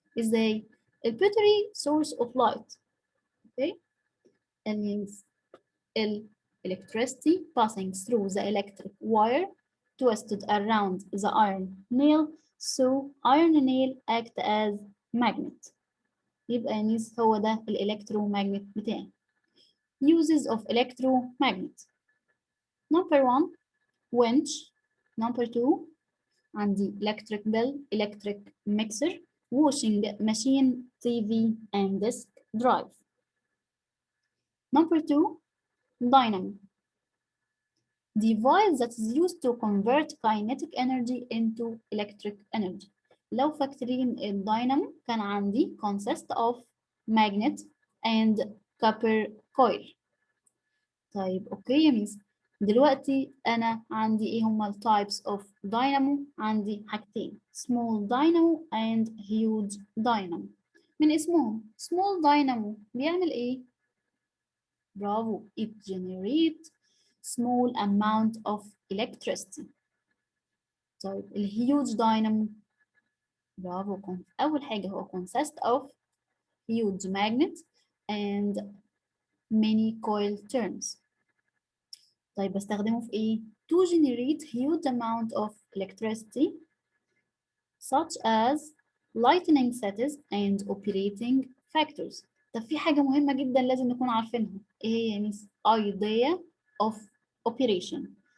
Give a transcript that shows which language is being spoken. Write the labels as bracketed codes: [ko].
[ar] إزاي؟ [en] battery source of light. Okay. And means electricity passing through the electric wire twisted around the iron nail, so iron nail act as magnet. [ar] يبقى ينيس هو ده الالكترومagnet بتاعي. [en] Uses of electromagnet. Number 1 winch. Number 2 عندي electric bell, electric mixer, washing machine, TV and disk drive. Number 2 dynamo. Device that is used to convert kinetic energy into electric energy. [ar] لو فاكرين الداينامو كان عندي [en] consist of magnet and copper coil. [ar] طيب اوكي يا ميس دلوقتي انا عندي ايه هما types of dynamo. عندي حاجتين [en] small dynamo and huge dynamo. [ar] من اسمهم [en] small dynamo [ar] بيعمل ايه؟ برافو [en] it generates small amount of electricity. [ar] طيب الهيوج داينامو برافو أول حاجة هو consist of huge magnet and many coil turns. طيب بستخدمه في إيه؟ [en] to generate huge amount of electricity such as lightning settings and operating factors. [ar] طب في حاجة مهمة جدا لازم نكون عارفينها. إيه هي يعني idea of operation.